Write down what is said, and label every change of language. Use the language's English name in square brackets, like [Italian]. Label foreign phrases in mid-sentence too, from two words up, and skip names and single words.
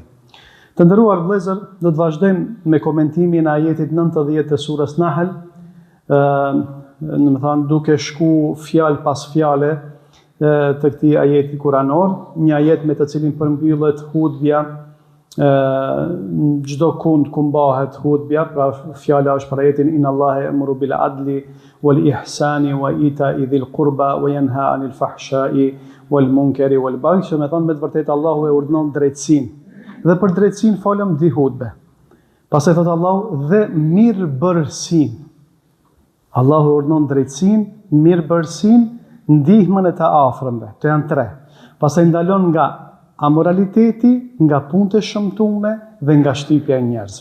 [Albanian] Të nderuar vëllezër, do të vazhdojmë me komentimin e ajetit 90 të surës Nahl, duke shku fjalë pas fjale të këtij ajeti kuranor, një ajet me të cilin përmbyllet hutbja, çdo kund ku mbahet hutbja, pra fjala është për ajetin [Arabic] إن الله يأمر بالعدل والإحسان وإيتاء ذي القربى وينهى عن الفحشاء والمنكر والبغي, [Albanian] që me të vërtetë Allahu e urdhnon drejtësinë. Dhe për drejtësinë folëm di hutbe. Pastaj thot Allahu dhe mirëbërësinë. Allahu urdhnon drejtësinë, mirëbërësinë, ndihmën e të afërmve. Të janë tre. Pastaj ndalon nga amoraliteti, nga punët e shëmtuara dhe nga shtypja e njerëzve.